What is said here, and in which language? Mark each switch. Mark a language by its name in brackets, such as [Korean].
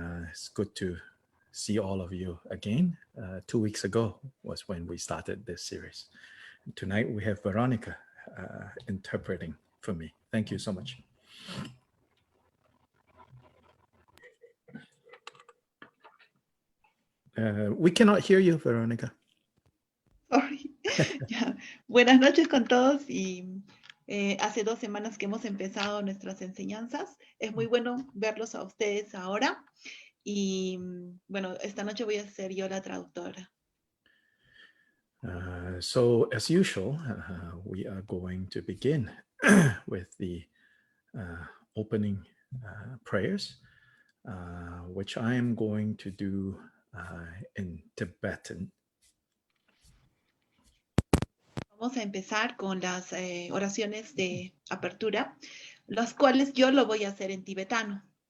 [English] It's good to see all of you again. 2 weeks ago was when we started this series. Tonight we have Veronica interpreting for me. Thank you so much. We cannot hear you, Veronica. Sorry. Ya. [Spanish] Buenas noches con todos y hace 2 semanas que hemos empezado nuestras enseñanzas. Es muy bueno verlos a ustedes ahora y bueno, esta noche voy a ser yo la traductora. [English] So as usual, we are going to begin with the opening prayers, which I am going to do in Tibetan. [Spanish] Vamos a empezar con las oraciones de apertura, las cuales yo lo voy a hacer en tibetano.